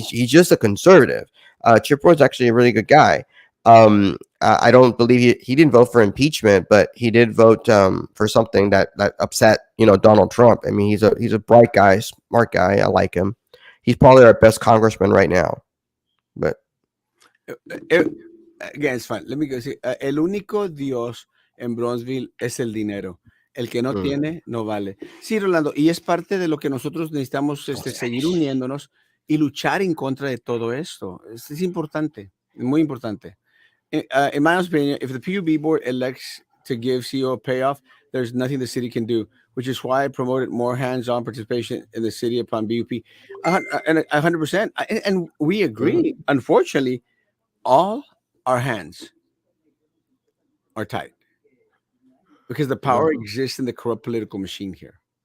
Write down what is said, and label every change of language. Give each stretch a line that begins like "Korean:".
English: He's just a conservative. Chip Roy's actually a really good guy. I don't believe he didn't vote for impeachment, but he did vote for something that upset Donald Trump. I mean, he's a bright guy, smart guy. I like him. He's probably our best congressman right now. But Again, it's fine. Let me go see.
Spanish: El único Dios en Bronzeville es el dinero. El que no tiene, no vale. Sí, Rolando, y es parte de lo que nosotros necesitamos seguir uniéndonos y luchar en contra de todo esto. Es importante, muy importante.
English: In my opinion, if the PUB board elects to give CEO payoff, there's nothing the city can do, which is why I promoted more hands-on participation in the city upon BUP. And 100%. And we agree. Unfortunately, all our hands are tied because the power exists in the corrupt political machine here.